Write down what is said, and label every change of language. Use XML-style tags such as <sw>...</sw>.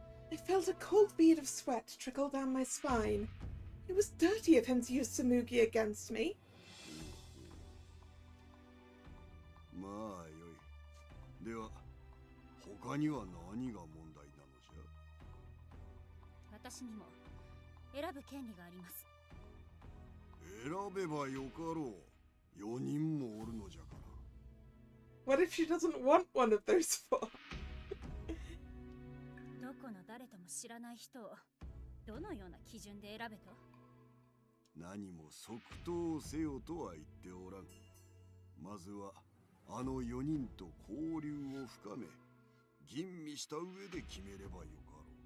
<en>I felt a cold bead of sweat trickle down my spine. It was dirty of him to use Tsumugi against me.</en> <ja>まあよい。では、他には何が問題なのじゃ？私にも選ぶ権利があります。選べばよかろう。4人もおるのじゃから。</ja> <en>What if she doesn't want one of those four?</en> <ja>どこの誰とも知らない人をどのような基準で選べと？何も即答せよとは言っておらん。まずはあの4人と交流を深め、吟味した上で決めればよかろ</ja>